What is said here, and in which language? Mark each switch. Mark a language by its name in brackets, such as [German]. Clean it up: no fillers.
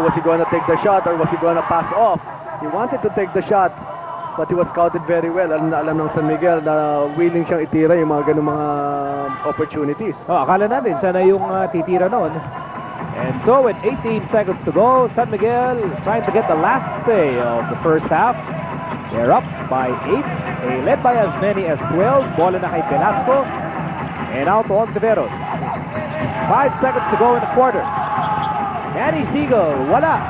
[English] Was he gonna take the shot or was he gonna pass off? He wanted to take the shot, but he was scouted very well. [Filipino] Alam na alam ng San Miguel na willing siyang itira yung mga ganung mga opportunities. Akala natin siya na yung titira noon. [English] And so with 18 seconds to go, San Miguel trying to get the last say of the first half. They're up by 8. They led by as many as 12. [Filipino] Bola na kay Velasco. [English] And out to Ontiveros. 5 seconds to go in the quarter. Danny Seigle, [Filipino] wala.